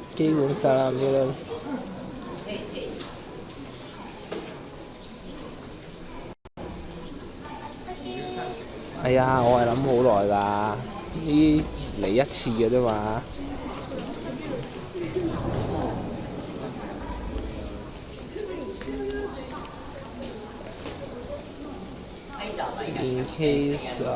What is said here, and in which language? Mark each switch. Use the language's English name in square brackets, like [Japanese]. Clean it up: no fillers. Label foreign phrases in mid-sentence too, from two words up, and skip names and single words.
[Japanese] 基本サラメル。 [Cantonese] 係啊，我係諗好耐㗎，呢嚟一次嘅啫嘛。 [English] In case